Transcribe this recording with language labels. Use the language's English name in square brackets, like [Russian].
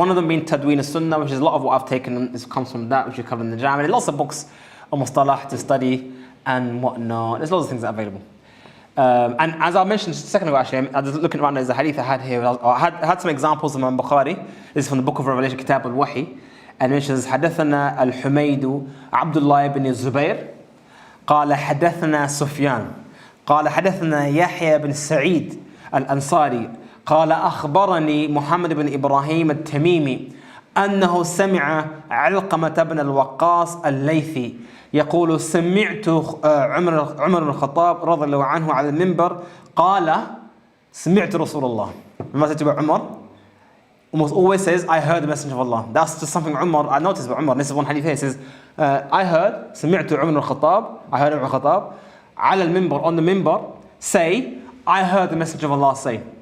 [English] One of them being Tadween al-Sunnah, which is a lot of what I've taken, this comes from that, which we cover in the Jam. And lots of books on Mustalah to study and whatnot. There's lots of things that are available. And as I mentioned just a second ago, actually, I was looking around, there's a hadith I had here. I had some examples of Imam Al-Bukhari. This is from the Book of Revelation, Kitab al-Wahi. And it mentions, [Arabic] حدثنا الحميد عبد الله بن الزبير قال حدثنا سفيان قال حدثنا يحيى بن سعيد الأنصاري قال أخبرني محمد بن إبراهيم التميمي أنه سمع علقمة بن الوقاص الليثي يقول سمعت عمر بن الخطاب رضي الله عنه على المنبر قال سمعت رسول الله. [English] ما said about Umar, almost always says I heard the Messenger of Allah. That's just something Umar, I noticed about Umar. This is one hadith here. It says I heard [Arabic] سمعت عمر بن الخطاب, [English] I heard Umar al-Khattab [Arabic] على المنبر, [English] on the minbar, say I heard the Messenger of Allah say.